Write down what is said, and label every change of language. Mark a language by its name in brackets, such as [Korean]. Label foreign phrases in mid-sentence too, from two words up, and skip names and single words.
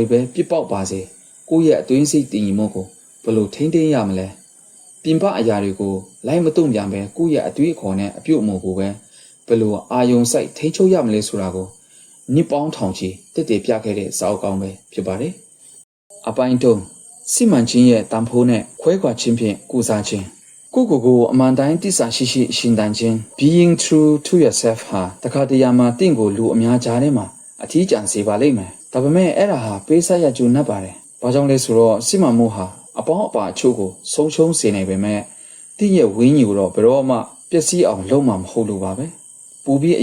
[Burmese] ပဲပြစ်ပေါက်ပါစေကိုယ့်ရဲ့အတွင်းစိတ်တည်ငြိမ်မှုကိုဘယ်လိုထိန်းသိမ်းရမလဲပြင်ပအရာတွေကိုလိုက်မတုံ့ပြန်ပဲကိုယ့်ရဲ့အတွေးအခေါ်နဲ့အပြုတ်အမူကိုပဲဘယ်လိုအာယုံစိုက်ထိန်းချုပ်ရမလဲဆိုတာကိုနှစ်ပေါင်းထောင်ချီတက်တည်ပြခဲ့တဲ့စာအုပ်ကောင်းပဲဖြစ်ပါတယ်အပိုင်းတုံးစိမှန်ခြင်းရဲ့တန်ဖိုးနဲ့ခွဲခွာခြင်းဖြင့်ကုစားခြင်းကိုယ့်ကိုယ်အမှန်တိုင်းတစ္ဆာရှိရှိရှင်သန်ခြင်း being [English] true to yourself [Burmese] ဟာတခါတရံမှာတင့်ကိုလူအများကြားထဲမှာအထီးကျန်စေပါလိမ့်မယ်ဒါပေမဲ့အဲ့ဒါဟာပေးဆက်ရကျူနှက်ပါတယ်ဘာကြောင့်လဲဆိုတော့စိမှန်မှုဟာအပေါင်းအပါအချို့ကိုဆုံးရှုံးစေနိုင်ပေမဲ့တင့်ရဲ့ဝင်းကြီးကိုတော့ဘယ်တော့မှပျက်စီးအောင်လုပ်မှာမဟုတ်လို့ပါပဲပူပြီးအ